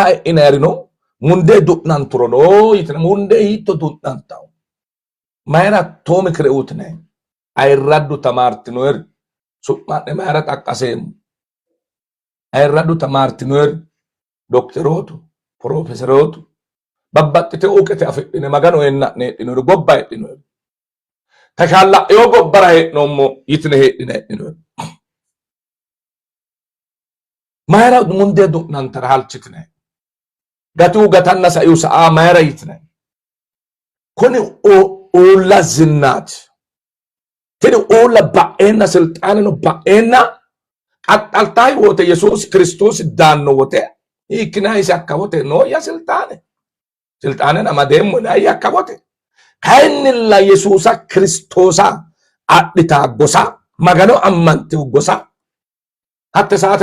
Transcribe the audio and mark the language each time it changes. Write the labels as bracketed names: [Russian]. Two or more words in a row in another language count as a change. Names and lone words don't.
[Sidamo] ኢነሪኖ ሙንዴ ዱናን ትሮሎ ይተነ ሙንዴ ይቶ ዱናንታው ማይራ ቶም ክሬውት ነ አይራዱ ተማርትኖር ሱማነ ማይራ ታቃሰም አይራዱ ተማርትኖር ዶክተሮቱ ፕሮፌሰሮቱ በባጥተ ኡቀተ አፍነ ማጋኖ የና ነ ጎባ ይጥኖ ተሻላ የጎበራ ነውሞ ይትነ ሄድነ ማይራ ሙንዴ ዱናን ተራልችትነ ጋቱ ጋታና ሳዩ ሰአ ማይራ ይትነ ኮኒ ኦላ ዝናት ተዲ ኦላ ባኤና [Amharic] ስልጣን ነው [Sidamo] ባኤና አጣልታይ ወተ ኢየሱስ ክርስቶስ ዳን ነው ወተ ይክናይ ሲያካወተ ነው ያ ስልጣንን አማደም ወላ ያካወተ ካይንላ ኢየሱስ ክርስቶሳ አጥታ ጎሳ ማጋኖ አማንቲው ጎሳ አተ ሰዓት